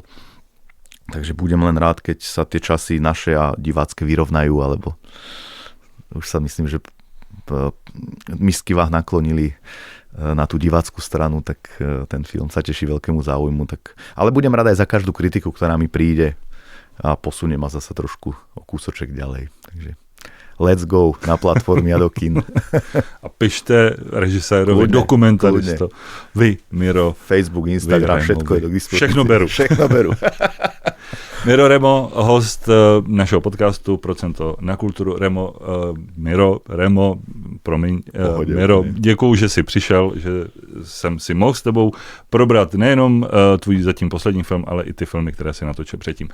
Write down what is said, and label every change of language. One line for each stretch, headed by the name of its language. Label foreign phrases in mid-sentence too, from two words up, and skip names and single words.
Slovak: Takže budem len rád, keď sa tie časy naše a divácké vyrovnajú, alebo už sa myslím, že misky váh naklonili na tú divácku stranu, tak ten film sa teší veľkému záujmu. Ale budem rád aj za každú kritiku, ktorá mi príde a posunie ma zasa trošku o kúsoček ďalej. Takže
English: let's go
Slovak: na platformy a do kin. A pište režisérovi, dokumentaristo. Vy, Miro. Facebook, Instagram, všetko je do dispozície.
Czech: Všechno beru. Miro Remo, host našeho podcastu Procento na kulturu. Miro, děkuju, že jsi přišel, že jsem si mohl s tebou probrat nejenom tvůj zatím poslední film, ale i ty filmy, které si natočil předtím.